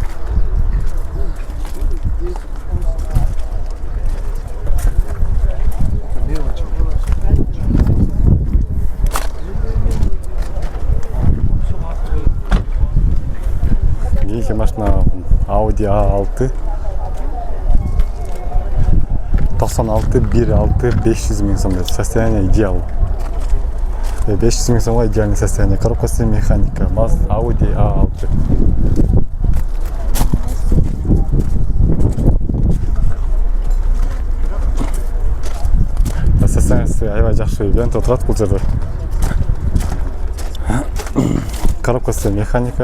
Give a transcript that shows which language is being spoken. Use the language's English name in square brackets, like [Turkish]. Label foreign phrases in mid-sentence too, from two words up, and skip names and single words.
[Kyrgyz] Keyingi машина Audi A6 96 1.6 500 000 сомдайт. [Russian] Состояние идеал. [Kyrgyz] 500 000 сомға [Russian] идеальный состояние. [Kyrgyz] Коробкасы механика. Audi A6. Состояниясы аябай жакшы. Бент отурат бул жерде. Коробкасы механика.